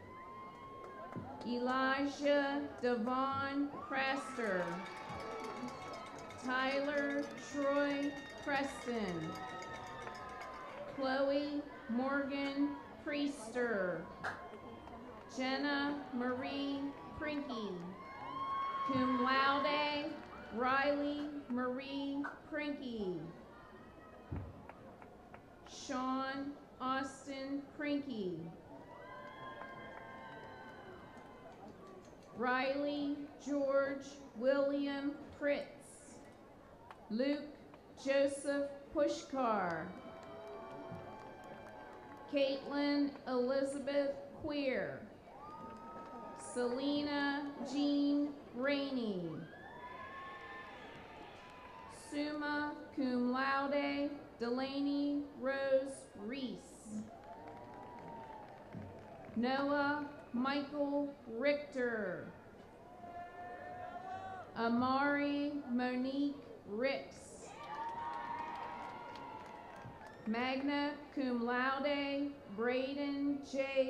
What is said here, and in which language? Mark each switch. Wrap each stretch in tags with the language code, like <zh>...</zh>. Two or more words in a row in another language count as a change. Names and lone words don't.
<en>Elijah Devon Prester, Tyler Troy Preston, Chloe Morgan Priester, Jenna Marie Prinky,</en> <la>cum laude</la> <en>Riley Marie Prinky, Sean Austin Prinky, Riley George William Pritz, Luke Joseph Pushkar, Caitlin Elizabeth Queer, Selena Jean Rainey,</en> <la>summa cum laude</la> <en>Delaney Rose Reese, Noah Michael Richter, Amari Monique Ricks,</en> <la>magna cum laude</la> <en>Braden J.</en>